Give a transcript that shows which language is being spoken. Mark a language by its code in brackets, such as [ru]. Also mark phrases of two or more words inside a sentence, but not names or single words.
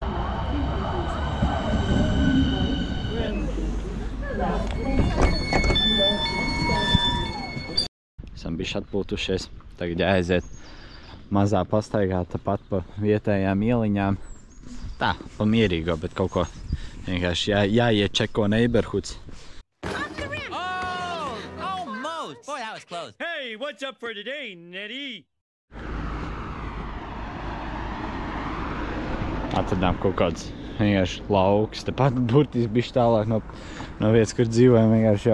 [lv] Esam bišķi atpūtušies, tagad jāaiziet mazā pastaigā, tāpat pa vietējām ieliņām. Tā, pa mierīgo, bet kaut ko vienkārši jāiet čeko neighborhoods. [en] Oh, almost! Boy, that was close. Hey, what's up for today, Nettie? [lv] Atradām kaut kāds vienkārši lauks. Tāpat burtiski bišķi tālāk no vietas, kur dzīvojam, vienkārši jau.